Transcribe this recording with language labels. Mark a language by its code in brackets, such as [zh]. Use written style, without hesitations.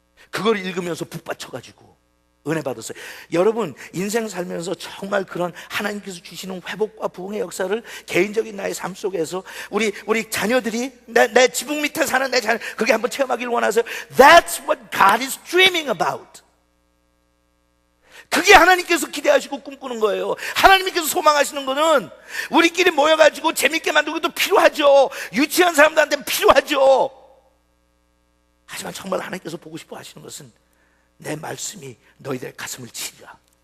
[ko] 그걸 읽으면서 북받쳐가지고 은혜 받았어요. 여러분, 인생 살면서 정말 그런 하나님께서 주시는 회복과 부흥의 역사를 개인적인 나의 삶 속에서 우리 자녀들이 내 지붕 밑에 사는 내 자녀, 그게 한번 체험하기를 원하세요. [en] That's what God is dreaming about. [ko] 그게 하나님께서 기대하시고 꿈꾸는 거예요. 하나님께서 소망하시는 거는 우리끼리 모여가지고 재밌게 만들고 도 필요하죠. 유치한 사람들한테는 필요하죠. 하지만 정말 하나님께서 보고 싶어 하시는 것은 내 말씀이 너희들 가슴을 치리라.